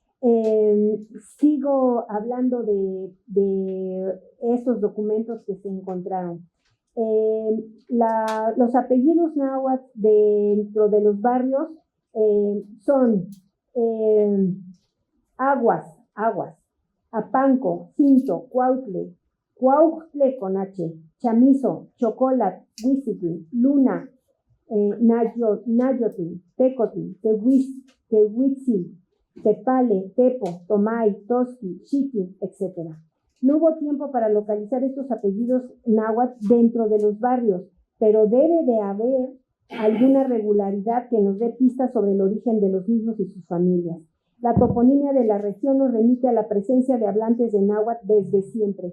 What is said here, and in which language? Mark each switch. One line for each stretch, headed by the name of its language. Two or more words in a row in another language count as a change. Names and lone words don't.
Spanish: Sigo hablando de estos documentos que se encontraron. Los apellidos náhuatl dentro de los barrios son Aguas, Apanco, Cinto, Cuautle con H, Chamizo, Chocolat, Huizitl, Luna, Nayotl, Tecotl, Tehuitzil, Tepale, Tepo, Tomay, Tosqui, Xiqui, etc. No hubo tiempo para localizar estos apellidos náhuatl dentro de los barrios, pero debe de haber alguna regularidad que nos dé pistas sobre el origen de los mismos y sus familias. La toponimia de la región nos remite a la presencia de hablantes de náhuatl desde siempre.